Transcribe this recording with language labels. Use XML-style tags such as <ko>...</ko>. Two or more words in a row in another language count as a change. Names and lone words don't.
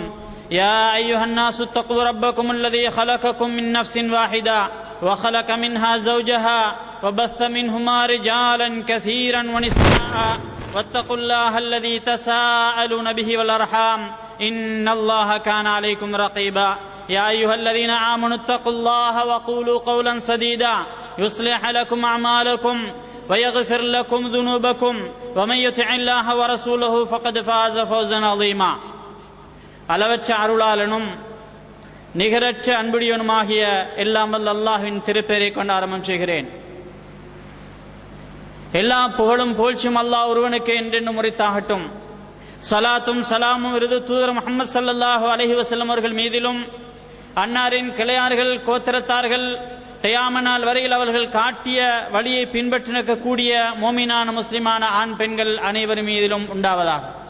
<ar>يا أيها الناس اتقوا ربكم الذي خلقكم من نفس واحدة وخلق منها زوجها وبث منهما رجالا كثيرا ونساء واتقوا الله الذي تساءلون به والأرحام إن الله كان عليكم رقيبا. يا أيها الذين آمنوا اتقوا الله وقولوا قولا سديدا يصلح لكم أعمالكم ويغفر لكم ذنوبكم ومن يطع الله ورسوله فقد فاز فوزا عظيما.</ar> <ta>அளவற்ற அருளாளனும் நிகரற்ற அன்புடையவனுமாகிய எல்லாம் வல்ல அல்லாஹ்வின் திருப்பெயரை கொண்டு ஆரம்பம் செய்கிறேன். எல்லா புகழும் புகழ்ச்சியும் அல்லாஹ் ஒருவனுக்கு என்றென்றும் உரித்தாகட்டும். சலாத்தும் சலாமும் விருது தூதர் முஹம்மது</ta> <ar>صلى الله عليه وسلم</ar> <ta>அவர்கள் மீதிலும் அன்னாரின் கிளையார்கள் கோத்திரத்தார்கள் கியாம நாள் வரையில் அவர்கள் காட்டிய வழியை பின்பற்றி நிற்கக்கூடிய மோமினான முஸ்லிமான ஆண் பெண்கள் அனைவர் மீதிலும் உண்டாவதாக.</ta>